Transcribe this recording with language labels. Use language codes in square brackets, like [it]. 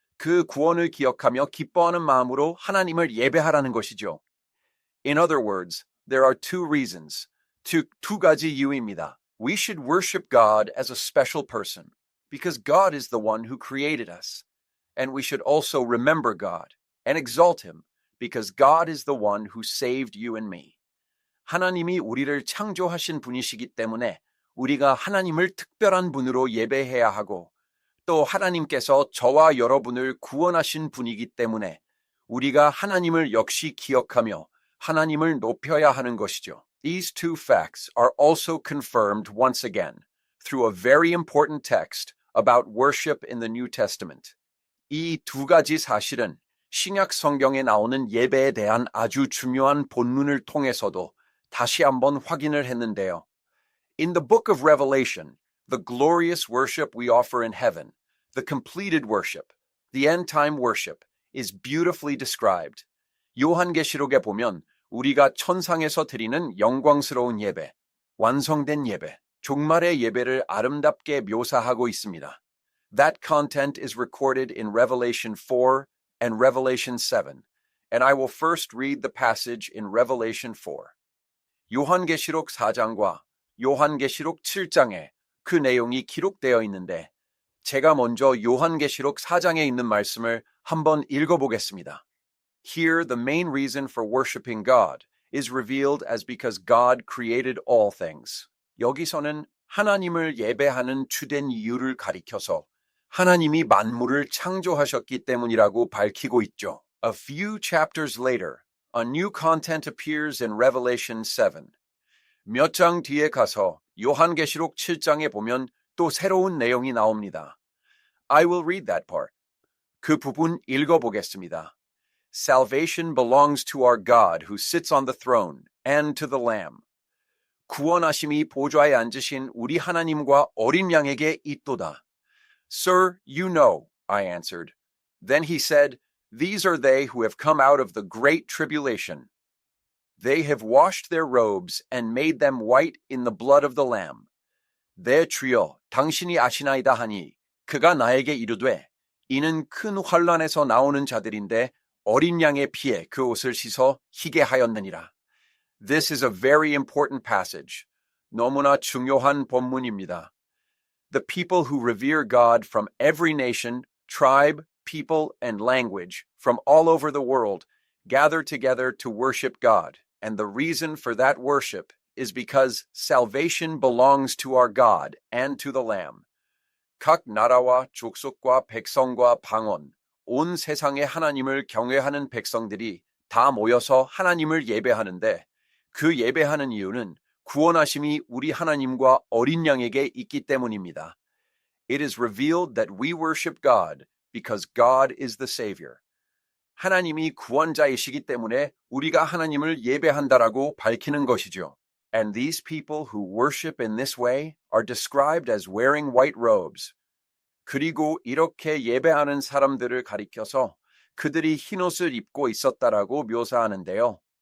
[ko] 그 구원을 기억하며 기뻐하는 마음으로 하나님을 예배하라는 것이죠. [en] In other words, there are two reasons. [ko] 두 가지 이유입니다. [en] We should worship God as a special person because God is the one who created us. And we should also remember God and exalt him because God is the one who saved you and me. [ko] 하나님이 우리를 창조하신 분이시기 때문에 우리가 하나님을 특별한 분으로 예배해야 하고 또 하나님께서 저와 여러분을 구원하신 분이기 때문에 우리가 하나님을 역시 기억하며 하나님을 높여야 하는 것이죠. [en] These two facts are also confirmed once again through a very important text about worship in the New Testament. [ko] 이 두 가지 사실은 신약 성경에 나오는 예배에 대한 아주 중요한 본문을 통해서도 다시 한번 확인을 했는데요. [en] In the book of Revelation, the glorious worship we offer in heaven, the completed worship, the end-time worship, is beautifully described. [ko] 요한계시록에 보면 우리가 천상에서 드리는 영광스러운 예배, 완성된 예배, 종말의 예배를 아름답게 묘사하고 있습니다. [en] That content is recorded in Revelation 4 and Revelation 7, and I will first read the passage in Revelation 4. [ko] 요한계시록 4장과 요한계시록 7장에 그 내용이 기록되어 있는데 제가 먼저 요한계시록 4장에 있는 말씀을 한번 읽어보겠습니다. [en] Here, the main reason for worshiping God is revealed as because God created all things. [ko] 여기서는 하나님을 예배하는 주된 이유를 가리켜서 하나님이 만물을 창조하셨기 때문이라고 밝히고 있죠. [en] A few chapters later, a new content appears in Revelation 7. [ko] 몇 장 뒤에 가서 요한계시록 7장에 보면 또 새로운 내용이 나옵니다. [en] I will read that part. [ko] 그 부분 읽어보겠습니다. [en] Salvation belongs to our God who sits on the throne and to the Lamb. [ko] 구원하심이 보좌에 앉으신 우리 하나님과 어린 양에게 있도다. [en] Sir, you know, I answered. Then he said, These are they who have come out of the great tribulation. They have washed their robes and made them white in the blood of the Lamb. [ko] 내 주여, 당신이 아시나이다 하니 그가 나에게 이르되 이는 큰 환란에서 나오는 자들인데 어린 양의 피에 그 옷을 씻어 희게 하였느니라. [en] This is a very important passage. [ko] 너무나 중요한 본문입니다. [en] The people who revere God from every nation, tribe, people, and language from all over the world gather together to worship God. And the reason for that worship is because salvation belongs to our God and to the Lamb. [ko] 각 나라와 족속과 백성과 방언, 온 세상의 하나님을 경외하는 백성들이 다 모여서 하나님을 예배하는데 그 예배하는 이유는 구원하심이 우리 하나님과 어린 양에게 있기 때문입니다. [en] It is revealed that we worship God because God is the Savior. [ko] 하나님이 구원자이시기 때문에 우리가 하나님을 예배한다라고 밝히는 것이죠. [en] And these people who worship in this way are described as wearing white robes. [ko] 그리고 이렇게 예배하는 사람들을 가리켜서 그들이 흰옷을 입고 있었다라고 묘사하는데요.